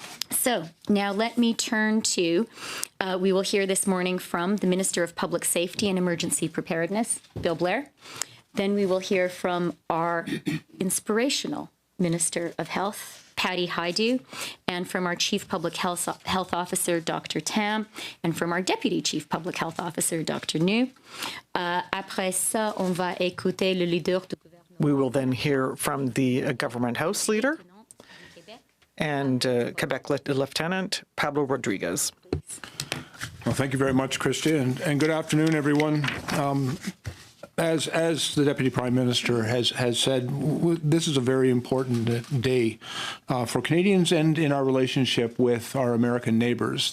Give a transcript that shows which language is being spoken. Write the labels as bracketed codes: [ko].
[en] So now let me turn to, we will hear this morning from the Minister of Public Safety and Emergency Preparedness, Bill Blair. Then we will hear from our inspirational Minister of Health, Patty Hajdu, and from our Chief Public Health Officer, Dr. Tam, and from our Deputy Chief Public Health Officer, Dr. Nu. [fr] Après ça, on va écouter le leader du gouvernement. [en] We will then hear from the Government House Leader and Quebec Lieutenant Pablo Rodriguez. Well, thank you very much, Christia, and good afternoon, everyone. As the Deputy Prime Minister has said, this is a very important day for Canadians and in our relationship with our American neighbors.